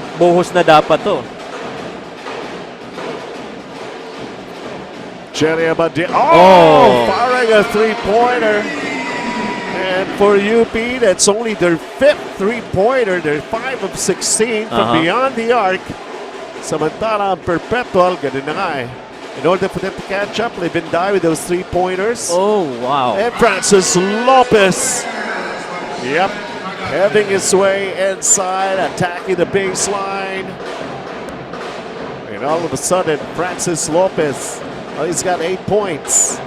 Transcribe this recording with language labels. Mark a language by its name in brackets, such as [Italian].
[Filipino] Buhos na dapat to. [English] Jerry Abadi. Oh! Firing a three-pointer. And for UP, that's only their 5th three-pointer. They're 5 of 16 from beyond the arc. [Filipino] Samantala, ang Perpetual, ganun na nga eh. [English] In order for them to catch up, live and die with those three-pointers. Oh, wow. And Francis Lopez. Yep. Having his way inside, attacking the baseline. And all of a sudden, Francis Lopez, he's got 8 points.